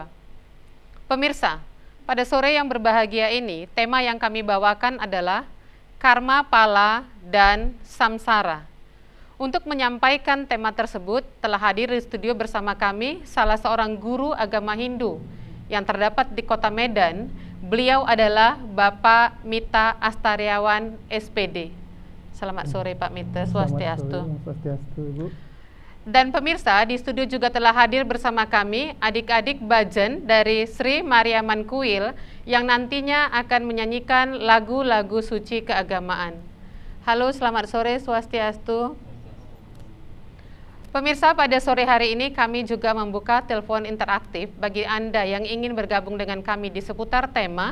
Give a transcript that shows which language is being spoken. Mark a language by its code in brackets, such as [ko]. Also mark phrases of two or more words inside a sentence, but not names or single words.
[id] Pemirsa, pada sore yang berbahagia ini tema yang kami bawakan adalah Karma Pala dan Samsara. Untuk menyampaikan tema tersebut telah hadir di studio bersama kami salah seorang guru agama Hindu yang terdapat di Kota Medan. Beliau adalah Bapak Mita Astaryawan SPD. Selamat sore Pak Mita, Swastiastu. Swastiastu, Ibu. Dan pemirsa, di studio juga telah hadir bersama kami adik-adik Bajen dari Sri Mariaman Kuil yang nantinya akan menyanyikan lagu-lagu suci keagamaan. Halo, selamat sore, Swastiastu. Pemirsa, pada sore hari ini kami juga membuka telepon interaktif bagi Anda yang ingin bergabung dengan kami di seputar tema.